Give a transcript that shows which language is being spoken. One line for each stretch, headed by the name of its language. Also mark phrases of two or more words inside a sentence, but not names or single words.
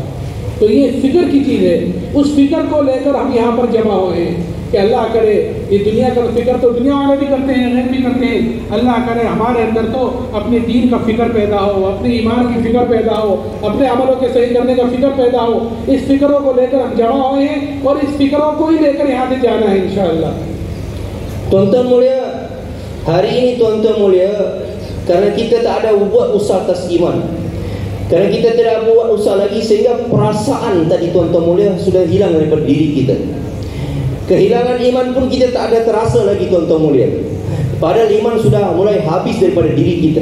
Hindi: तो ये फ़िक्र की चीज़ है, उस फ़िक्र को लेकर हम यहाँ पर जमा हुए हैं कि अल्लाह करे ये दुनिया का फिक्र तो दुनिया वाले भी करते हैं, गैर भी करते हैं। अल्लाह करे हमारे अंदर तो अपने दीन का फिक्र पैदा हो, अपने ईमान की फिक्र पैदा हो, अपने अमलों के सही करने का फिक्र पैदा हो। इस फिक्रों को लेकर हम जमा हुए हैं और इस फिक्रों को ही लेकर यहाँ से जाना है इंशाअल्लाह।
Malay: Tuan-tuan mulia, hari ini tuan-tuan mulia, karena kita tak ada buat usaha atas iman, karena kita tidak buat usaha lagi, sehingga perasaan tadi tuan-tuan mulia sudah hilang daripada diri kita. Kehilangan iman pun kita tak ada terasa lagi tuan-tuan mulia, padahal iman sudah mulai habis daripada diri kita.